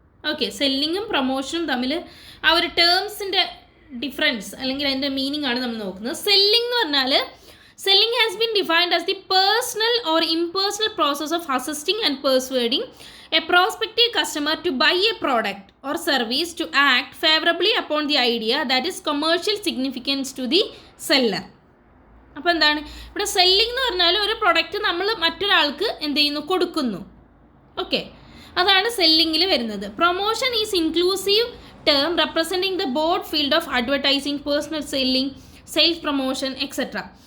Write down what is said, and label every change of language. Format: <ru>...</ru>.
<ml>Okay, സെല്ലിങ്ങും പ്രൊമോഷനും തമ്മിൽ ആ ഒരു ടേംസിൻ്റെ ഡിഫറൻസ് അല്ലെങ്കിൽ അതിൻ്റെ മീനിങ് ആണ് നമ്മൾ നോക്കുന്നത്. സെല്ലിംഗ് എന്ന് പറഞ്ഞാൽ</ml> <en>selling has been defined as the personal or impersonal process of assisting and persuading a prospective customer to buy a product or service to act favorably upon the idea that is commercial significance to the seller.</en> <ml>അപ്പോൾ എന്താണ് ഇവിടെ selling എന്ന് പറഞ്ഞാൽ ഒരു product നമ്മൾ മറ്റൊരാൾക്ക് എന്ത് ചെയ്യുന്നു, കൊടുക്കുന്നു. ഓക്കെ, അതാണ് സെല്ലിങ്ങിൽ വരുന്നത്.</ml> <en>Promotion is inclusive term representing the broad field of advertising, personal selling, sales promotion etcetera.</en>